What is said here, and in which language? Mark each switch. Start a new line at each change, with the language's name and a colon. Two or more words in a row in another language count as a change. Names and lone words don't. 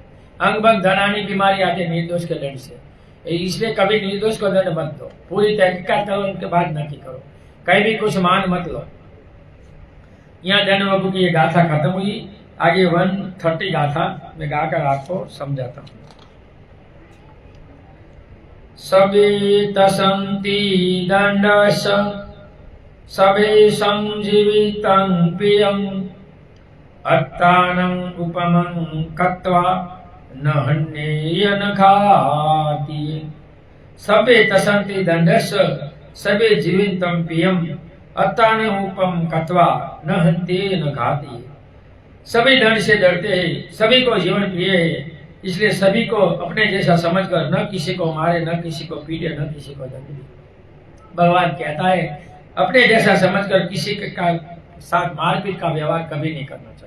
Hindi: अंग भंग धनानी बीमारी आती है निर्दोष के दंड से। इसलिए कभी निर्दोष को दंड मत दो, पूरी तहकीकात करो, उनके बाद नक्की करो, कहीं भी कुछ मान मत लो। यहाँ धन बाबू की ये गाथा खत्म हुई। आगे 130 गाथा मैं गाकर आपको समझाता हूँ।
Pali: सबे तसंति दंडस सबे संजीवितं प्रियं अत्तानं उपमं कत्वा न हन्येय न खाति। सबे तसंति दंडस सबे जीवितं प्रियं अत्तानं उपम कत्वा न हन्येय न घाति।
Hindi: सभी दंड से डरते हैं, सभी को जीवन प्रिय है, इसलिए सभी को अपने जैसा समझकर न किसी को मारे, न किसी को पीटे, न किसी को दंड दे। भगवान कहता है अपने जैसा समझकर किसी का साथ मारपीट का व्यवहार कभी नहीं करना चाहिए।